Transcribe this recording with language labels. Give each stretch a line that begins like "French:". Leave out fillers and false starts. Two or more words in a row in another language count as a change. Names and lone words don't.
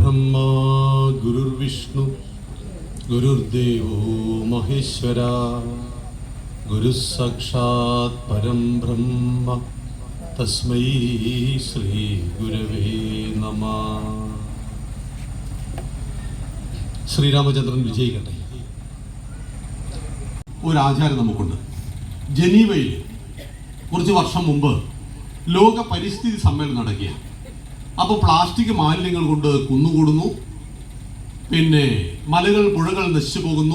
Sanskrit: गुरुर्ब्रह्मा गुरुर्विष्णु गुरुर्देवो महेश्वरा गुरुस्साक्षात् परं ब्रह्म तस्मै श्री गुरवे नमः.
Malayalam: ശ്രീരാമചന്ദ്രൻ വിജയിക്കട്ടെ. ഒരാചാരം നമുക്കുണ്ട്. ജനീവയിൽ കുറച്ച് വർഷം മുമ്പ് ലോക പരിസ്ഥിതി സമ്മേളനം നടക്കുക. അപ്പോൾ പ്ലാസ്റ്റിക് മാലിന്യങ്ങൾ കൊണ്ട് കുന്നുകൂടുന്നു, പിന്നെ മലകൾ പുഴകൾ നശിച്ചു പോകുന്നു.